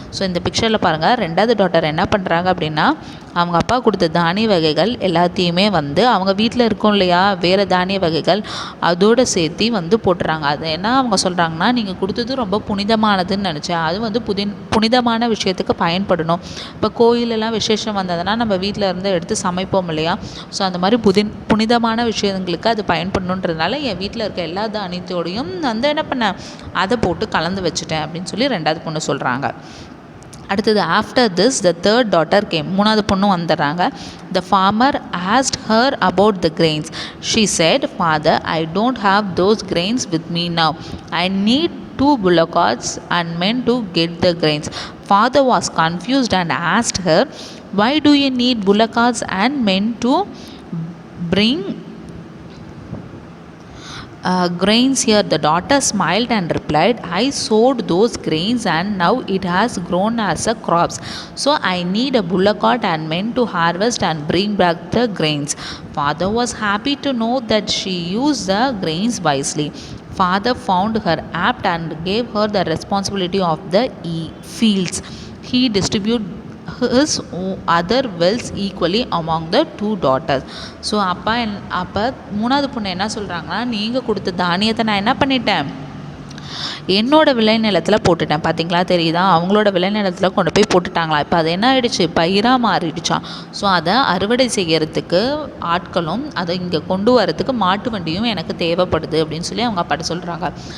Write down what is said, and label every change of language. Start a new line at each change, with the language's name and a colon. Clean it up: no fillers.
Tamil: So இந்த பிக்சரில் பாருங்கள், 2வது டாட்டர் என்ன பண்ணுறாங்க அப்படின்னா, அவங்க அப்பா கொடுத்த தானிய வகைகள் எல்லாத்தையுமே வந்து அவங்க வீட்டில் இருக்கும் இல்லையா வேறு தானிய வகைகள் அதோடு சேர்த்து வந்து போட்டுறாங்க. அது என்ன அவங்க சொல்கிறாங்கன்னா, நீங்கள் கொடுத்தது ரொம்ப புனிதமானதுன்னு நினச்சேன், அது வந்து புனிதமான விஷயத்துக்கு பயன்படணும். இப்போ கோயிலெல்லாம் விசேஷம் வந்ததுன்னா நம்ம வீட்டில் இருந்து எடுத்து சமைப்போம் இல்லையா, ஸோ அந்த மாதிரி புனிதமான விஷயங்களுக்கு அது பயன்படணுன்றதுனால என் வீட்டில் இருக்க எல்லா தானியத்தோடையும் வந்து என்ன பண்ணேன், அதை போட்டு கலந்து வச்சுட்டேன் அப்படின்னு சொல்லி 2வது பொண்ணு சொல்கிறாங்க.
English: அடுத்தது after this the third daughter came.
Tamil: 3வது பொண்ணும் வந்துடுறாங்க.
English: The farmer asked her about the grains. She said, "father, I don't have those grains with me now. I need 2 bullocks and men to get the grains. Father was confused and asked her, "Why do you need bullocks and men to bring grains here?" The daughter smiled and replied, "I sowed those grains and now it has grown as a crops. So I need a bullock and men to harvest and bring back the grains." Father was happy to know that she used the grains wisely. Father found her apt and gave her the responsibility of the fields. He distributed his other wealth equally among the 2 daughters.
Tamil: So அப்போ மூணாவது பொண்ணு என்ன சொல்கிறாங்கன்னா, நீங்கள் கொடுத்த தானியத்தை நான் என்ன பண்ணிட்டேன், என்னோடய விளைநிலத்தில் போட்டுட்டேன். பார்த்திங்களா, தெரியுதா, அவங்களோட விளைநிலத்தில் கொண்டு போய் போட்டுட்டாங்களா. இப்போ அது என்ன ஆகிடுச்சு, பயிராக மாறிடுச்சான். ஸோ அதை அறுவடை செய்கிறதுக்கு ஆட்களும் அதை இங்கே கொண்டு வரத்துக்கு மாட்டு வண்டியும் எனக்கு தேவைப்படுது அப்படின்னு சொல்லி அவங்க அப்பாட்ட சொல்கிறாங்க.